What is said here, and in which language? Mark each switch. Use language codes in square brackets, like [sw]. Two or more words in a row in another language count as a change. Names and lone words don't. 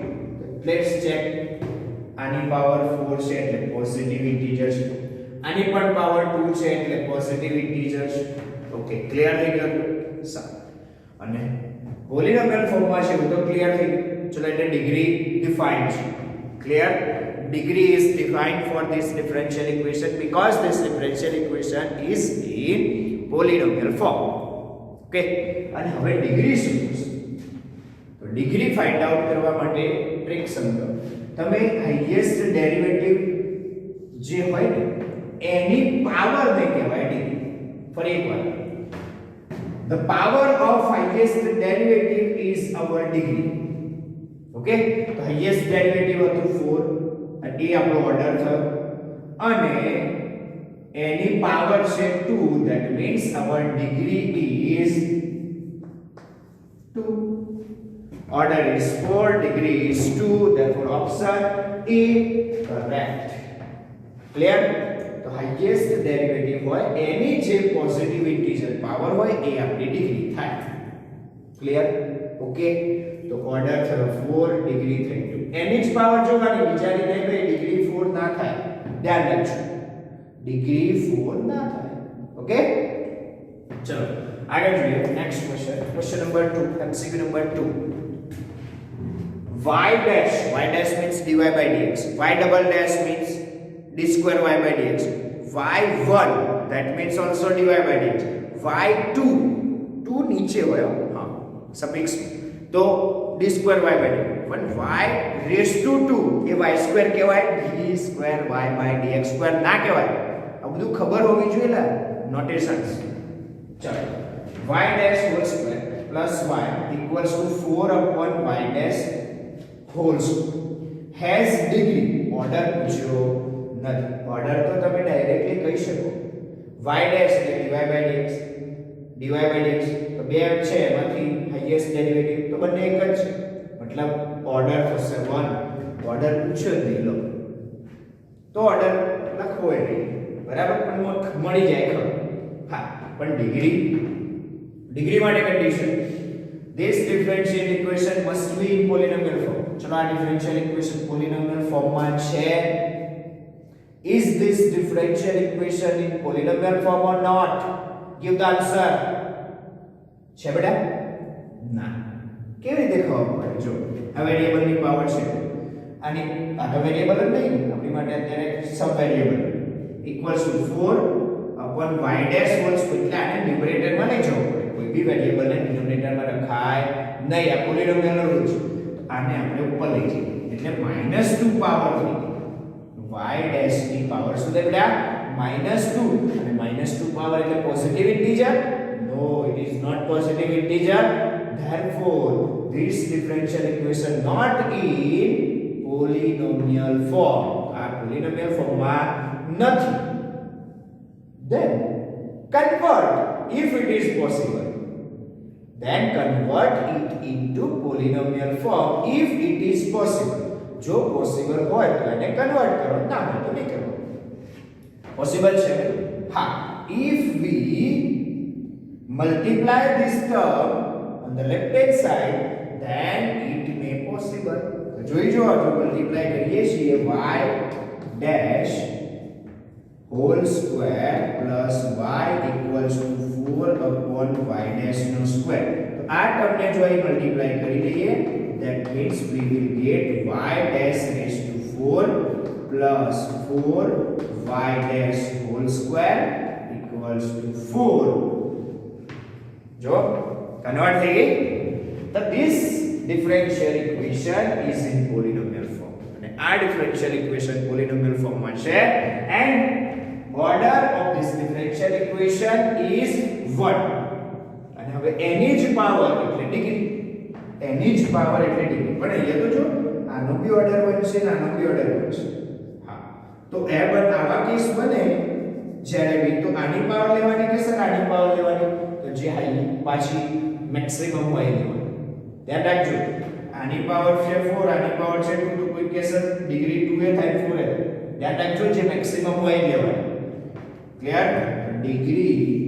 [en] let's check. [gu] આની પાવર 4 છે એટલે [en] positive integer [gu] છે. આની પણ પાવર 2 છે એટલે [en] positive integer [gu] છે. ઓકે, ક્લિયર થઈ ગયું? સારું. અને પોલિનોમિયલ ફોર્મમાં છે તો ક્લિયર થઈ ગયું. ચલો એટલે ડિગ્રી ડિફાઇન્ડ છે. ક્લિયર? [en] degree is defined for this differential equation because this differential equation is in polynomial form. [gu] Okay, અને હવે ડિગ્રી શું છે? તો ડિગ્રી [en] find out [gu] કરવા માટે ટ્રિક સમજો. તમે [en] highest derivative [gu] જે હોય ને એની પાવર ને કહેવાય ડિગ્રી. ફરી એકવાર, [en] the power of highest derivative is our degree. [gu] Okay, તો [en] highest derivative [gu] હતું 4 અને એ આપણો ઓર્ડર થયો અને એની પાવર છે 2. [en] that means our degree is 2. order is 4, degree is 2, therefore option A correct. clear? [gu] તો [en] highest derivative [gu] હોય એની જે [en] positive integer power [gu] હોય એ આપણી ડિગ્રી થાય. ક્લિયર? ઓકે, તો ઓર્ડર થયો 4, ડિગ્રી થઈ 2. એની જ પાવર જોવાની, બીજાની નહીં ભાઈ ડિગ્રી 4 ના થાય. ધ્યાન રાખજો, ડિગ્રી 4 ના થાય. ઓકે, ચલો આગળ જોઈએ. [en] next question, question number 2, MCQ number 2. y dash means dy by dx, y double dash means d square y by dx, y1 that means also dy by dx, y2 [gu] 2 નીચે હોય હા સફિક્સ તો [en] d square y by dx, પણ y raised to 2 એ y square કહેવાય, d square y by dx square [gu] ના કહેવાય. આ બધું ખબર હોવી જોઈએ લા નોટેશન્સ. [en] ચાલો y dash whole square plus y equals to 4 upon y dash whole square has degree. [gu] ઓર્ડર પૂછ્યો નથી. ઓર્ડર તો તમે ડાયરેક્ટલી કહી શકો [en] y dash [gu] એટલે [en] dy by dx, dy by dx [gu] તો બે છે એમાંથી હાઈએસ્ટ ડેરિવેટિવ તો બંને એક જ છે, મતલબ ઓર્ડર થશે 1. ઓર્ડર પૂછ્યો જ નહીં લો તો ઓર્ડર લખવો એ નહીં. બરાબર, પણ મળી જાય ખબર. હા, પણ ડિગ્રી માટે કન્ડિશન [en] this differential equation must be in polynomial form. [gu] ચલો આ [en] differential equation polynomial form [gu] માં છે. [en] is this differential equation in polynomial form or not? give the answer. [gu] છે બેટા? ના. કેવી રીતે ખબર પડે? જો આ વેરીએબલ ની પાવર છે અને આ તો વેરીએબલ જ નહીં, આપણી માટે અત્યારે સબ વેરીએબલ [en] equals to 4 upon y dash whole square. [gu] એટલે આને ન્યુમરેટર માં લઈ જવું પડે. કોઈ બી વેરીએબલ ને ડિનોમિનેટર માં રખાય નહીં. આ પોલિનોમિયલ નો રૂલ છે. આને આપણે ઉપર લઈ જઈએ એટલે -2 પાવર થઈ ગઈ. y ડેશ ની પાવર શું થાય બેટા -2 અને -2 પાવર એટલે [en] positive integer no it is not positive integer therefore this differential equation not in polynomial form [gu] આ polynomial form માં નથી [en] then convert if it is possible then convert it into polynomial form if it is possible [gu] જો possible હોય તો એને કન્વર્ટ કરો ના હોય તો નહીં કરો possible છે હા [en] if we multiply this term on the left hand side then it may possible [gu] તો જોઈ જો જો મલ્ટીપ્લાય કરીએ છીએ [en] y dash whole square plus y equals to 4 upon y dash no square [gu] તો આ ટર્મને જો અહીં મલ્ટીપ્લાય કરી લઈએ [en] that means we will get y dash raised to 4 plus 4 y dash whole square equals to 4 [gu] જો કન્વર્ટ થઈ ગઈ તો [en] this differential equation is in polynomial form [gu] અને આ [en] differential equation polynomial form [gu] માં છે [en] and order of this differential equation is 1 [gu] અને હવે એની જ પાવર એટલે ડિગ્રી એની જ પાવર એટલે ડિગ્રી પણ અહીંયા તો જો આનો બી ઓર્ડર 1 છે અને આનો બી ઓર્ડર 1 છે હા તો એ આવા કેસ બને જ્યારે બી તો આની પાવર લેવાની કે સર આની પાવર લેવાની તો જે હાઈ પાછી મેક્સિમમ હોય લેવાની ધ્યાન રાખજો આની પાવર છે 4 આની પાવર છે 2 તો કોઈ કેસ ડિગ્રી 2 એ થાય 4 એ ધ્યાન રાખજો જે મેક્સિમમ હોય લેવાની ક્લિયર ડિગ્રી